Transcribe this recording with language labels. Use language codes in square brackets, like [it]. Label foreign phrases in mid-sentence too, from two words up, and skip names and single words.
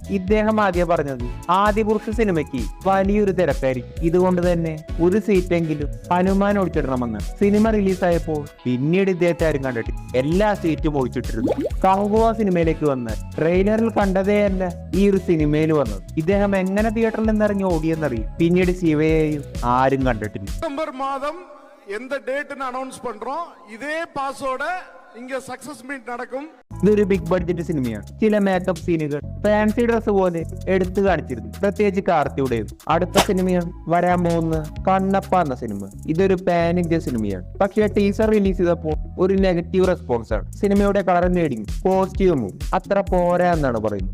[ml] ഇദ്ദേഹം ആദ്യം പറഞ്ഞത് ആദിപുരുഷ സിനിമയ്ക്ക് വലിയൊരു തിരക്കായിരിക്കും, ഇതുകൊണ്ട് തന്നെ ഒരു സീറ്റെങ്കിലും ഹനുമാൻ ഒഴിച്ചിടണമെന്ന്. സിനിമ റിലീസായപ്പോൾ പിന്നീട് ഇദ്ദേഹത്തെ ആരും കണ്ടിട്ടില്ല, എല്ലാ സീറ്റും ഒഴിച്ചിട്ടിരുന്നു. കങ്കുവ സിനിമയിലേക്ക് വന്ന് ട്രെയിലറിൽ കണ്ടതേ അല്ല ഈ ഒരു സിനിമയിൽ വന്നത്. ഇദ്ദേഹം എങ്ങനെ തിയേറ്ററിൽ നിന്നിറങ്ങി ഓടിയെന്നറിയും. പിന്നീട് ശിവയെയും ആരും കണ്ടിട്ടില്ല. [ta] டிசம்பர் மாதம் எந்த டேட்னு அனௌன்ஸ் பண்றோம். இதே பாஸோட இங்க [en] success meet [ta] நடக்கும். [ml] ഇതൊരു [en] big budget [ml] സിനിമയാണ്. ചില മേക്കപ്പ് സീനുകൾ [en] fancy dress [ml] പോലെ എടുത്തു കാണിച്ചിരുന്നു, പ്രത്യേകിച്ച് കാർത്തിയുടേത്. അടുത്ത സിനിമയാണ് വരാൻ പോകുന്ന കണ്ണപ്പ എന്ന സിനിമ. ഇതൊരു [en] pan India [ml] സിനിമയാണ്. പക്ഷേ ടീസർ റിലീസ് ചെയ്തപ്പോൾ ഒരു [en] negative response [ml] ആണ്. സിനിമയുടെ [en] color grading, [ml] കോസ്റ്റ്യൂമും അത്ര പോരാ എന്നാണ് പറയുന്നത്.